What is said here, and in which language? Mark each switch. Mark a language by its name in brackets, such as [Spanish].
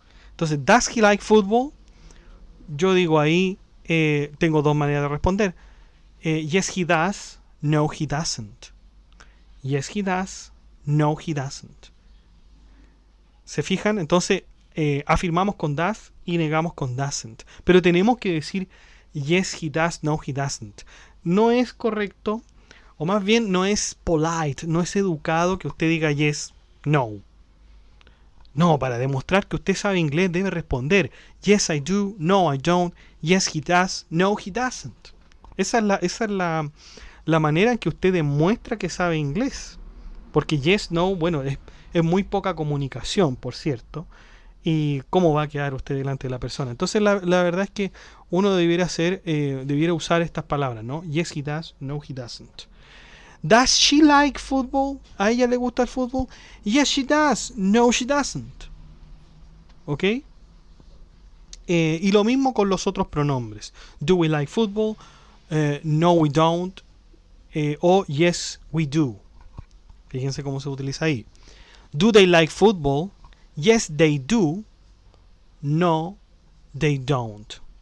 [Spanish] Entonces, [English] does he like football? [Spanish] Yo digo ahí, tengo dos maneras de responder. [English] Yes he does, no he doesn't. Yes he does, no he doesn't. [Spanish] ¿Se fijan? Entonces, afirmamos con does y negamos con doesn't. Pero tenemos que decir [English] yes he does, no he doesn't. [Spanish] No es correcto, o más bien no es polite, no es educado que usted diga yes, no. No, para demostrar que usted sabe inglés debe responder [English] yes I do, no I don't, yes he does, no he doesn't. [Spanish] Esa es la manera en que usted demuestra que sabe inglés. Porque yes, no, bueno, es muy poca comunicación, por cierto. Y cómo va a quedar usted delante de la persona. Entonces la verdad es que uno debiera usar estas palabras, ¿no? [English] Yes he does, no he doesn't. Does she like football? [Spanish] ¿A ella le gusta el fútbol? [English] Yes she does, no she doesn't. ¿Ok? [Spanish] Y lo mismo con los otros pronombres. [English] Do we like football? No we don't. [Spanish] O [English] yes we do. [Spanish] Fíjense cómo se utiliza ahí. [English] Do they like football? Yes, they do. No, they don't.